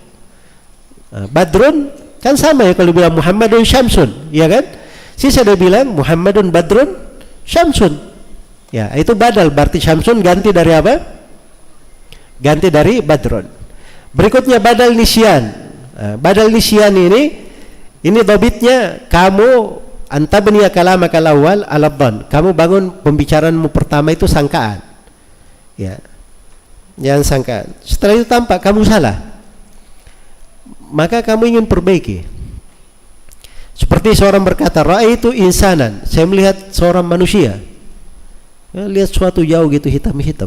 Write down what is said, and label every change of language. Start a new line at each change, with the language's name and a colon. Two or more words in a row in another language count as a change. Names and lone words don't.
Indonesian: Nah, badrun kan sama ya kalau bilang
Arabic: Muhammadun syamsun,
Indonesian: ya kan? Saya sudah bilang
Arabic: Muhammadun badrun syamsun.
Indonesian: Ya, itu badal, berarti syamsun ganti dari apa? Ganti dari badrun. Berikutnya
Arabic: badal nisyan. Badal nisyan
Indonesian: ini dhabitnya kamu
Arabic: antabniya kalamaka al-awwal ala dhann.
Indonesian: Kamu bangun pembicaraanmu pertama itu sangkaan. Ya. Jangan sangkaan. Setelah itu tampak kamu salah. Maka kamu ingin perbaiki. Seperti seorang berkata,
Arabic: "Ra'aitu insanan."
Indonesian: Saya melihat seorang manusia. Ya, lihat suatu jauh gitu hitam-hitam.